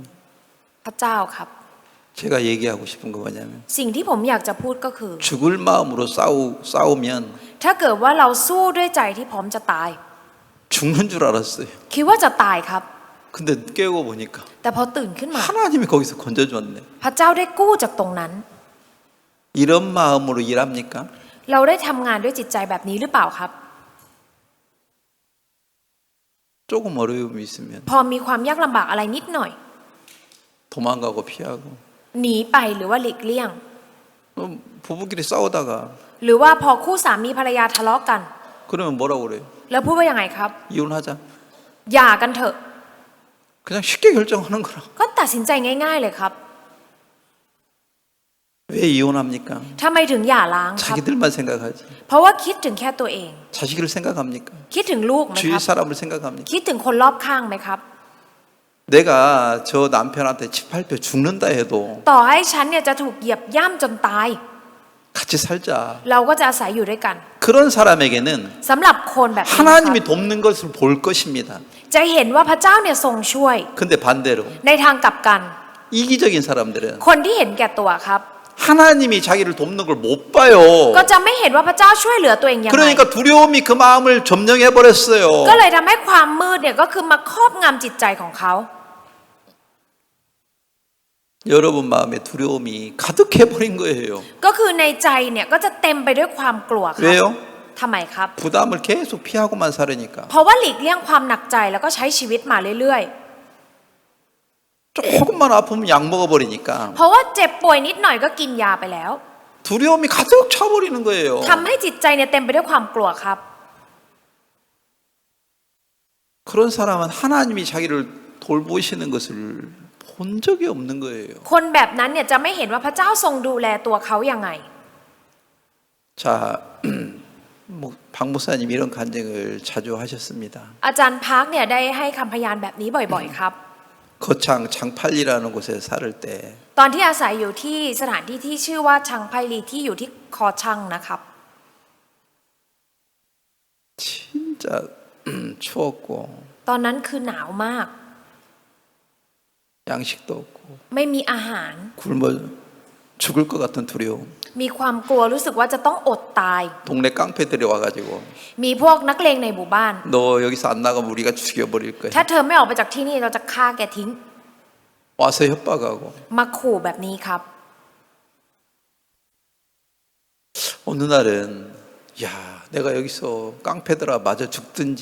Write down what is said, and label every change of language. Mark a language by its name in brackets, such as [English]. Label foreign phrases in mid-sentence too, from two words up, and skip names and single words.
[Thai] พระเจ้าครับ [Korean] 제가 얘기하고 싶은 거 뭐냐면 [Thai] สิ่งที่ผมอยากจะพูดก็คือ [Korean] 죽을 마음으로 싸우면 [Thai] ถ้าเกิดว่าเราสู้ด้วยใจที่พร้อมจะตาย [Korean] 죽는 줄 알았어요. [Thai] คิดว่าจะตายครับ [Korean] 근데 깨고 보니까 [Thai] แต่พอตื่นขึ้นมา [Korean] 하나님이 거기서 건져줬네. [Thai] พระเจ้าได้กู้จากตรงนั้น [Korean] 이런 마음으로 일합니까? [Thai] เราได้ทำงานด้วยจิตใจแบบนี้หรือเปล่าครับ [Korean] 조금 어려움이 있으면 [Thai] พอมีความยากลำบากอะไรนิดหน่อย [Korean] 도망가고 피하고 [Thai] หนีไปหรือว่าหลีกเลี่ยง [Korean] 부부끼리 싸우다가 [Thai] หรือว่าพอคู่สามีภรรยาทะเลาะกัน [Korean] 그러면 뭐라고 그래요? [Thai] แล้วพูดว่ายังไงครับ [Korean] 이혼하자. [Thai] หย่ากันเถอะ [Korean] 그냥 쉽게 결정하는 거라. [Thai] ก็ตัดสินใจง่ายๆเลยครับ [Korean] 왜 이혼합니까? [Thai] ทำไมถึงหย่าร้างครับ [Korean] 자기들만 생각하지. [Thai] เพราะว่าคิดถึงแค่ตัวเอง [Korean] 자식을 생각합니까? [Thai] คิดถึงลูกไหม [Korean] 주위 [Thai] ครับ [Korean] 사람을 생각합니까? [Thai] คิดถึงคนรอบข้างไหมครับ [Korean] 내가 저 남편한테 칩팔뼈 죽는다 해도 [Thai] ต่อให้ฉันเนี่ยจะถูกเหยียบย่ำจนตาย [Korean] 같이 살자. [Thai] เราก็จะอาศัยอยู่ด้วยกัน [Korean] 그런 사람에게는 [Thai] สำหรับคนแบบนี้ครับ [Korean] 하나님이 돕는 것을 볼 것입니다. [Thai] จะเห็นว่าพระเจ้าเนี่ยทรงช่วย [Korean] 근데 반대로 [Thai] ในทางกลับกัน [Korean] 이기적인 사람들은 [Thai] คนที่เห็นแก่ตัวครับ [Korean] 하나님이 자기를 돕는 걸 못 봐요. [Thai] ก็จะไม่เห็นว่าพระเจ้าช่วยเหลือตัวเองยังไง [Korean] 그러니까 두려움이 그 마음을 점령해 버렸어요. [Thai] ก็เลยทำให้ความมืดเนี่ยก็คือมาครอบงำจิตใจของเขา [Korean] 여러분 마음에 두려움이 가득해 버린 거예요. [Thai] ก็คือในใจเนี่ยก็จะเต็มไปด้วยความกลัวครับ [Korean] 왜요? [Thai] ทำไมครับ [Korean] 부담을 계속 피하고만 살으니까. [Thai] เพราะว่าหลีกเลี่ยงความหนักใจแล้วก็ใช้ชีวิตมาเรื่อย [Korean] 조금만 아프면 약 먹어버리니까 [Thai] ๆ เพราะว่าเจ็บป่วยนิดหน่อยก็กินยาไปแล้ว [Korean] 두려움이 가득 차버리는 거예요. [Thai] ทำให้จิตใจเนี่ยเต็มไปด้วยความกลัวครับ [Korean] 그런 사람은 하나님이 자기를 돌보시는 것을 본 적이 없는 거예요. [Thai] คนแบบนั้นเนี่ยจะไม่เห็นว่าพระเจ้าทรงดูแลตัวเขายังไง [Korean] 자, 박 목사님 이런 간증을 자주 하셨습니다. [Thai] อาจารย์พักเนี่ยได้ให้คำพยานแบบนี้บ่อยๆครับ [Korean] 거창 장팔리라는 곳에 살을 때 [Thai] ตอนที่อาศัยอยู่ที่สถานที่ที่ชื่อว่าชังไพลีที่อยู่ที่คอชังนะครับ [Korean] 진짜 추웠고 [Thai] ตอนนั้นคือหนาวมาก [Korean] 양식도 없고 [Thai] ไม่มีอาหาร [Korean] 굶어 죽을 것 같은 두려움. [Thai] มีความกลัวรู้สึกว่าจะต้องอดตาย [Korean] 동네 깡패들이 와가지고 [Thai] มีพวกนักเลงในหมู่บ้าน [Korean] 너 여기서 안 나가면 우리가 죽여버릴 거야. [Thai] ถ้าเธอไม่ออกไปจากที่นี่เราจะฆ่าแกทิ้ง [Korean] 와서 협박하고 [Thai] มาขู่แบบนี้ครับ [Korean] 어느 날은 야 내가 여기서 깡패들아 맞아 죽든지